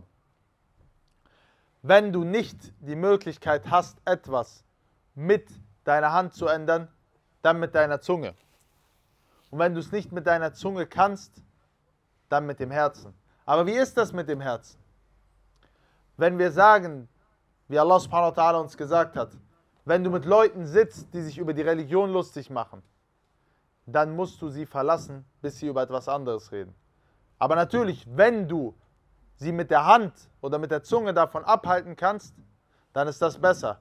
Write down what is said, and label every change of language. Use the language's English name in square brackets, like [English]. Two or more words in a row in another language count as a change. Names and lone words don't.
[German] Wenn du nicht die Möglichkeit hast, etwas mit deiner Hand zu ändern, dann mit deiner Zunge. Und wenn du es nicht mit deiner Zunge kannst, dann mit dem Herzen. Aber wie ist das mit dem Herzen? Wenn wir sagen, wie Allah [Arabic] سبحانه وتعالى [German] uns gesagt hat, wenn du mit Leuten sitzt, die sich über die Religion lustig machen, dann musst du sie verlassen, bis sie über etwas anderes reden. Aber natürlich, wenn du sie mit der Hand oder mit der Zunge davon abhalten kannst, dann ist das besser.